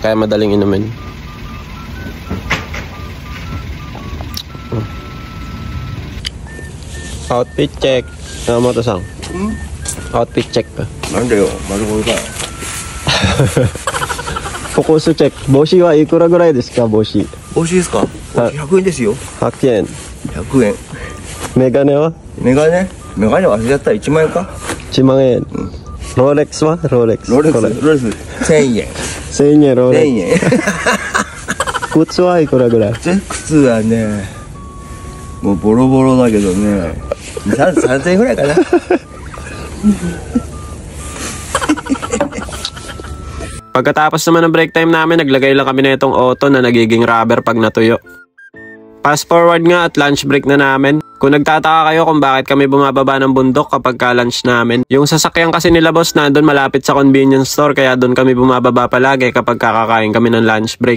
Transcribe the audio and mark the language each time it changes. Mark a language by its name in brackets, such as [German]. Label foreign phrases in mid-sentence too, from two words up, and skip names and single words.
[Filipino] Kaya madaling inumin. [English] Outfit check. [Filipino] Ano mo to, Sang? [English] Outfit check pa. Nandeyo, malukoy ka. [Japanese] Fukusu check. 帽子はいくらぐらいですか、帽子? 帽子ですか？帽子100円ですよ. 100 yen. 100 yen. メガネはメガネ忘れちゃったら1万円か 1万円。ローレックスはローレックス。ロレックス1000円。 1000円ローレッ 1000円。クス。靴はいくらぐらい？靴はね、もうボロボロだけどね、3000円ぐらいかな。 [Filipino] Pagkatapos naman ng break time namin, naglagay lang kami na itong auto na nagiging rubber pag natuyo. Fast forward nga at lunch break na namin. Kung nagtataka kayo kung bakit kami bumababa ng bundok kapag ka-lunch namin, yung sasakyan kasi nila boss nandun malapit sa convenience store kaya doon kami bumababa palagi kapag kakakain kami ng lunch break.